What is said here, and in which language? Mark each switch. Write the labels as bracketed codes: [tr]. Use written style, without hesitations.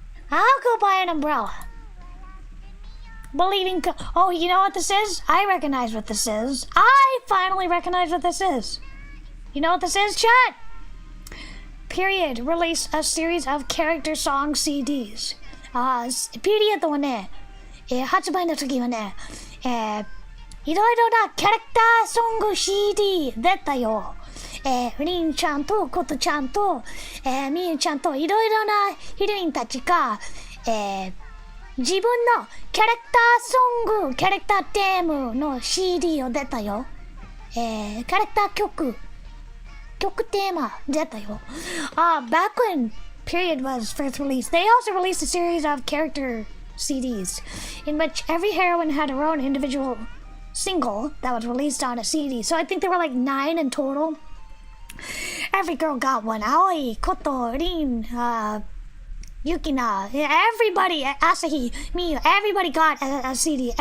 [en] I'll go buy an umbrella. Oh, you know what this is? I recognize what this is. I finally recognize what this is. You know what this is, chat? Period released a series of character song CDs. [ja] Period はね、発売の時はね、いろいろなキャラクターソング CD 出たよ。リンちゃんとコトちゃんと、ミユちゃんといろいろなヒロインたちが、自分のキャラクターソング、キャラクターテーマの CD を出たよ。キャラクター曲テーマ出たよ。 [en] Back when Period was first released, they also released a series of character CDs in which every heroine had her own individual single that was released on a CD. So I think there were like 9 in total. Every girl got one. Aoi, Koto, Rin, Yukina, everybody, Asahi, Miyu, everybody got a CD.